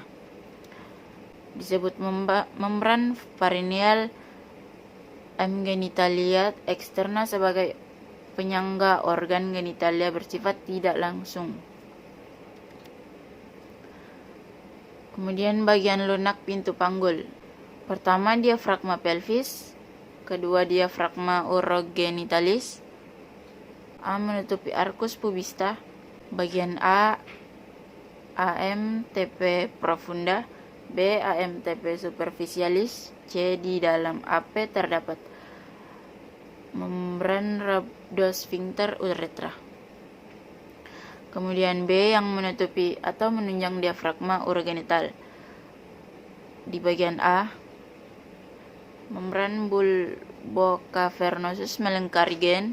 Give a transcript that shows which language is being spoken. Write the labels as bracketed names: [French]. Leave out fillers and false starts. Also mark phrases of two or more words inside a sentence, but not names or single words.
[Indonesian] Disebut membran perineal genitalia eksterna sebagai penyangga organ genitalia bersifat tidak langsung. Kemudian bagian lunak pintu panggul. Pertama, diafragma pelvis. Kedua, diafragma urogenitalis. A. Menutupi arcus pubista. Bagian A. AMTP profunda. B. AMTP superficialis. C. Di dalam AP terdapat membran rhabdosphincter uretra. Kemudian B. Yang menutupi atau menunjang diafragma urogenital. Di bagian A, membran bulbocavernosus melingkari gen.